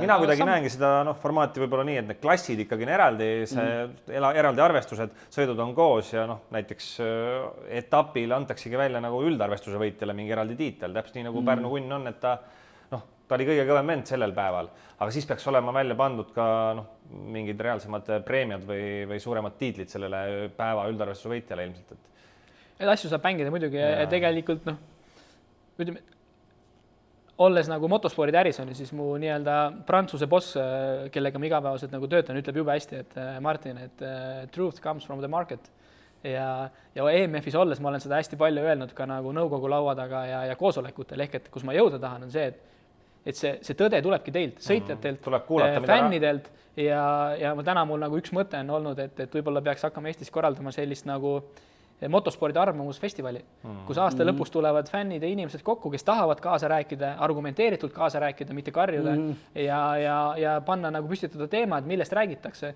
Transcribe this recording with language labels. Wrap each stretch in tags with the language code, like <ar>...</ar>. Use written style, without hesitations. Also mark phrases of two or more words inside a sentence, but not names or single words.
<et>Mina kuidagi näengi seda formaati võib-olla nii, et need klassid ikkagi on eraldi, eraldi arvestused, sõidud on koos ja näiteks etapil antaksegi välja nagu üldarvestuse võitjale mingi eraldi tiitel, täpselt nii nagu Pärnu kunn on, et ta oli kõige kõvem vend sellel päeval, aga siis peaks olema välja pandud ka mingid reaalsemad preemiad või suuremad tiitlid sellele päeva üldarvestuse võitjale ilmselt. Need asju saab mängida muidugi ja tegelikult ütleme, olles nagu motospordi äris on, siis mu nii-öelda Prantsuse boss, kellega ma igapäevaselt nagu töötan, ütleb jube hästi, et Martin, et</et> <en>truth comes from the market.</en> <et>Ja EMF-is olles ma olen seda hästi palju öelnud ka nagu nõukogu laua taga ja koosolekutel, ehk et kus ma jõuda tahan, on see, et see tõde tulebki teilt, sõitjatelt, fännidelt ja täna mul nagu üks mõte on olnud, et võib-olla peaks hakkama Eestis korraldama sellist nagu motospordi arvamusfestivali, kus aasta lõpus tulevad fännid ja inimesed kokku, kes tahavad kaasa rääkida, argumenteeritult kaasa rääkida, mitte karjuda ja panna nagu püstitada teemad, millest räägitakse.</et>